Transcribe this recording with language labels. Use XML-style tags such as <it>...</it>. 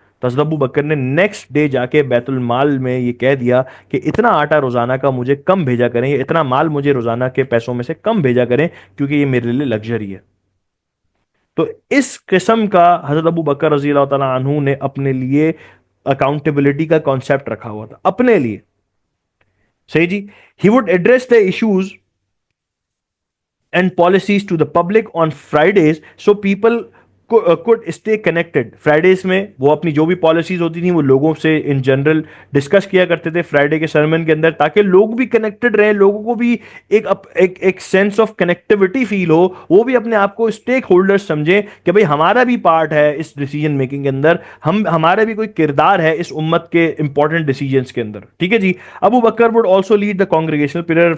<ur>تو حضرت ابو بکر نے نیکسٹ ڈے جا کے بیت المال میں یہ کہہ دیا کہ اتنا آٹا روزانہ کا مجھے کم بھیجا کریں، یا اتنا مال مجھے روزانہ کے پیسوں میں سے کم بھیجا کریں، کیونکہ یہ میرے لیے لگژری ہے. تو اس قسم کا حضرت ابو بکر رضی اللہ تعالیٰ عنہ نے اپنے لیے اکاؤنٹیبلٹی کا کانسیپٹ رکھا ہوا تھا اپنے لیے. صحیح جی.</ur> <en>He would address the issues and policies to the public on Fridays so people could stay connected.</en> <ur>Fridays میں وہ اپنی جو بھی پالیسیز ہوتی تھیں وہ لوگوں سے ان جنرل ڈسکس کیا کرتے تھے فرائیڈے کے سرمن کے اندر، تاکہ لوگ بھی کنیکٹڈ رہیں، لوگوں کو بھی ایک سینس آف کنیکٹیوٹی فیل ہو، وہ بھی اپنے آپ کو اسٹیک ہولڈر سمجھیں کہ بھئی ہمارا بھی پارٹ ہے اس ڈیسیجن میکنگ کے اندر، ہمارا بھی کوئی کردار ہے اس امت کے امپورٹنٹ ڈیسیجنس کے اندر. ٹھیک ہے جی.</ur> <en>Abu Bakr would also lead the congregational prayer.</en>